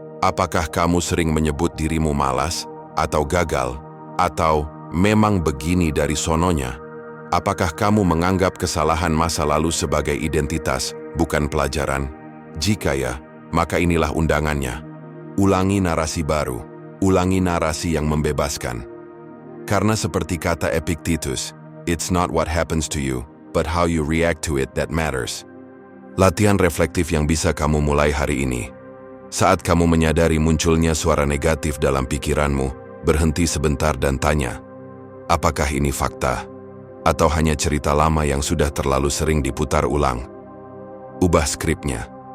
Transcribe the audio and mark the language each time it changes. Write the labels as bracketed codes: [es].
[id] Apakah kamu sering menyebut dirimu malas, atau gagal, atau memang begini dari sononya? Apakah kamu menganggap kesalahan masa lalu sebagai identitas, bukan pelajaran? Jika ya, maka inilah undangannya. Ulangi narasi baru, ulangi narasi yang membebaskan. Karena seperti kata [en] Epictetus, it's not what happens to you, but how you react to it that matters. [id] Latihan reflektif yang bisa kamu mulai hari ini. Saat kamu menyadari munculnya suara negatif dalam pikiranmu, berhenti sebentar dan tanya, apakah ini fakta? Atau hanya cerita lama yang sudah terlalu sering diputar ulang? Ubah skripnya.